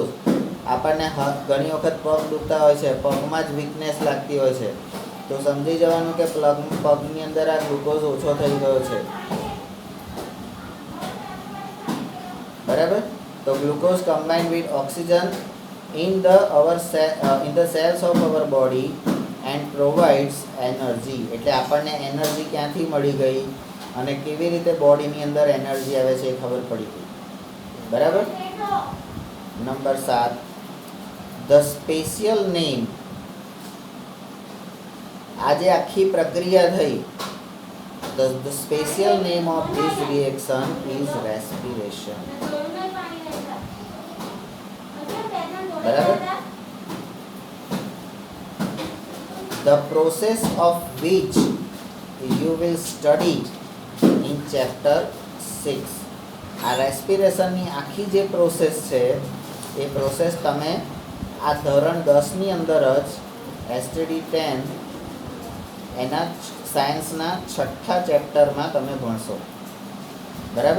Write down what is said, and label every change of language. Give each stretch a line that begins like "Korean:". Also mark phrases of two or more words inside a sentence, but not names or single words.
Gujarati: આપણને ઘણી વખત પગ દુખતા હોય છે, પગમાં જ વીકનેસ લાગતી હોય છે, તો સમજી જવાનું કે પગની અંદર આ ગ્લુકોઝ ઓછો થઈ ગયો છે, બરાબર.
English: તો glucose combined with oxygen in the cells of our body and provides energy.
Gujarati: એટલે આપણને એનર્જી ક્યાંથી મળી ગઈ અને કેવી રીતે બોડીની અંદર એનર્જી આવે છે એ ખબર પડી ગઈ, બરાબર.
English: number 7, the special name.
Gujarati: આજે આખી પ્રક્રિયા થઈ,
English: the special name of this reaction is respiration, બરાબર. The process of which you will study in chapter 6.
Gujarati: આ રેસ્પિરેશનની આખી જે પ્રોસેસ છે એ પ્રોસેસ તમે આ ધોરણ 10ની અંદર જ એસટીડી 10 એના સાયન્સના 6થા ચેપ્ટરમાં તમે ભણશો, બરાબર.